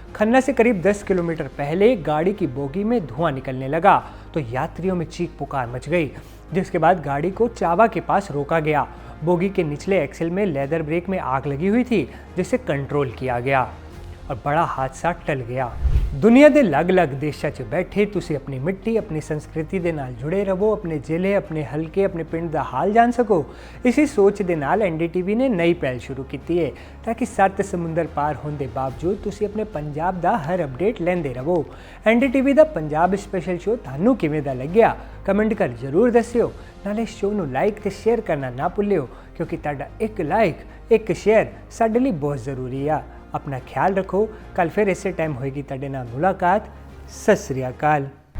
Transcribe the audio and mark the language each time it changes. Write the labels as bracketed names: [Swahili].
[Hindi] खन्ना से करीब 10 किलोमीटर पहले गाड़ी की बोगी में धुआं निकलने लगा तो यात्रियों में चीख पुकार मच गई, जिसके बाद गाड़ी को चावा के पास रोका गया। बोगी के निचले एक्सिल में लेदर ब्रेक में आग लगी हुई थी, जिसे कंट्रोल किया गया और बड़ा हादसा टल गया। [Punjabi] दुनिया ਦੇ ਅਲੱਗ-ਅਲੱਗ ਦੇਸ਼ਾਂ 'ਚ ਬੈਠੇ ਤੁਸੀਂ ਆਪਣੀ ਮਿੱਟੀ, ਆਪਣੀ ਸੰਸਕ੍ਰਿਤੀ ਦੇ ਨਾਲ ਜੁੜੇ ਰਹੋ, ਆਪਣੇ ਜ਼ਿਲ੍ਹੇ, ਆਪਣੇ ਹਲਕੇ, ਆਪਣੇ ਪਿੰਡ ਦਾ ਹਾਲ ਜਾਣ ਸਕੋ। ਇਸੇ ਸੋਚ ਦੇ ਨਾਲ NDTV ਨੇ ਨਈ ਪਹਿਲ ਸ਼ੁਰੂ ਕੀਤੀ ਹੈ ਤਾਂ ਕਿ 7 ਸਮੁੰਦਰ ਪਾਰ ਹੋਣ ਦੇ ਬਾਵਜੂਦ ਤੁਸੀਂ ਆਪਣੇ ਪੰਜਾਬ ਦਾ ਹਰ ਅਪਡੇਟ ਲੈਂਦੇ ਰਹੋ। NDTV ਦਾ ਪੰਜਾਬ ਸਪੈਸ਼ਲ ਸ਼ੋਅ ਤੁਹਾਨੂੰ ਕਿਵੇਂ ਦਾ ਲੱਗਿਆ? ਕਮੈਂਟ ਕਰ ਜ਼ਰੂਰ ਦੱਸਿਓ। ਨਾਲੇ ਸ਼ੋਅ ਨੂੰ ਲਾਈਕ ਤੇ ਸ਼ੇਅਰ ਕਰਨਾ ਨਾ ਭੁੱਲਿਓ, ਕਿਉਂਕਿ ਤੁਹਾਡਾ ਇੱਕ ਲਾਈਕ, ਇੱਕ ਸ਼ੇਅਰ ਸਾਡੇ ਲਈ ਬਹੁਤ ਜ਼ਰੂਰੀ ਆ। अपना ख्याल रखो। कल फिर इसे टाइम होएगी तुहाडे नाल मुलाकात। सत श्री अकाल।